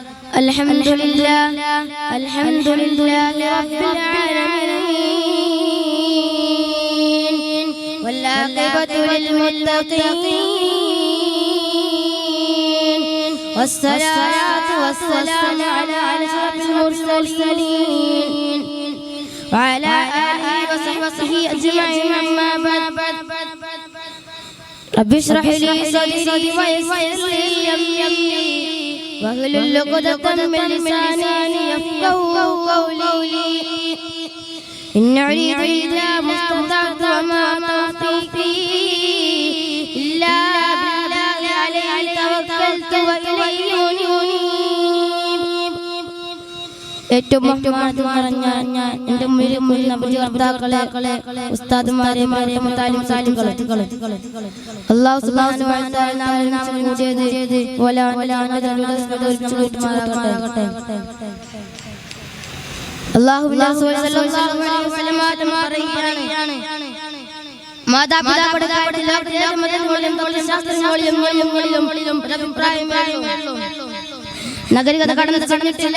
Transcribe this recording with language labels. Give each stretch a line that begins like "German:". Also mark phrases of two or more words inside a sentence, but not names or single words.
Arabic: الحمد لله رب العالمين والعاقبة للمتقين والصلاة والسلام على أشرف المرسلين وعلى آله وصحبه أجمعين. أما بعد. رب اشرح لي صدري ويسر لي أمري واحلل عقدة من لساني يفقهوا قولي إن أريد إلا ما استطعت وما توفيقي إلا بالله عليه توكلت وإليه أنيب.
Malayalam: ഏറ്റവും ബഹുമാനത്തോടെ നിറഞ്ഞ എൻ്റെ മുന്നിൽ നബിവർത്താക്കളെ ഉസ്താദുമാരെ മുത്താലിം സാലികളെ
Arabic: الله سبحانه وتعالى
Malayalam: നാം കൂടിയത് അല്ലാഹുവിന്റെ റസൂൽ
Arabic: صلى الله عليه وسلم
Malayalam: പറയുകയാണ്, മാതാപിതാക്കളുടെ കാര്യത്തിൽ നഗരികത കടന്നു ചെന്നിട്ടില്ല.